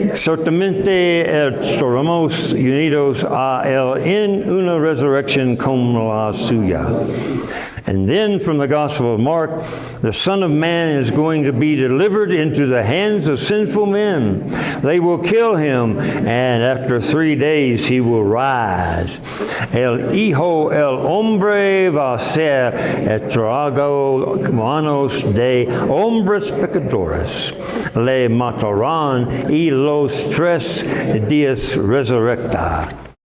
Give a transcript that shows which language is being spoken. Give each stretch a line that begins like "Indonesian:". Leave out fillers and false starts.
Spanish: Ciertamente estaremos unidos a él en una resurrección como la suya.
English: And then from the Gospel of Mark, the Son of Man is going to be delivered into the hands of sinful men. They will kill him, and after 3 days he will rise.
Spanish: El Hijo el Hombre va a ser entregado en manos de hombres pecadores. Le matarán y los 3 días resurrectará.